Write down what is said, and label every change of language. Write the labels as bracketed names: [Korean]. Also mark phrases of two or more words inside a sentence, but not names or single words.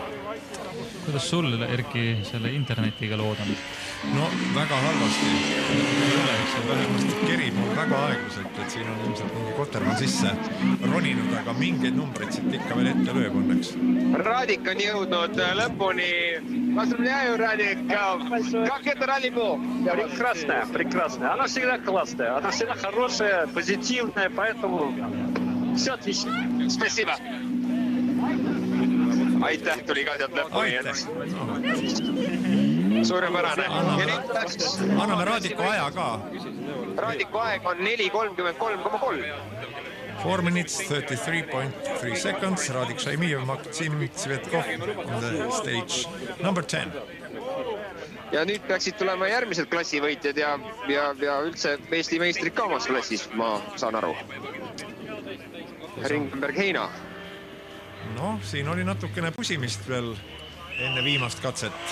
[Estonian] Kuidas sul, Erki, selle internetiga lood on? No väga halvasti. Vähemasti kerib mul väga aeglaselt, et siin on ilmselt mingi koterman sisse roninud, aga mingeid numbreid siit ikka veel ette lööb õnneks. Radik on jõudnud lõpuni. [Russian] Поздравляю, Радик. Как это ралли было? Прекрасно. Оно всегда классное. Оно всегда хорошее, позитивное, поэтому все отлично. Спасибо. [Estonian] Aitäh, tuli ka sealt lõpuni. Suurepärane. Anname Radiku aja ka. Radiku aeg on 4:33,3. [English] 4 minutes, 33.3 seconds. Radik Šaimijev, Maksim Tsvetkov on the stage number 10. [Estonian] Ja nüüd peaksid tulema järgmised klassivõitjad ja üldse Eesti meistrid ka omas klassis, ma saan aru. Ringenberg Heina. No, siin oli natukene pusimist veel enne viimast katset.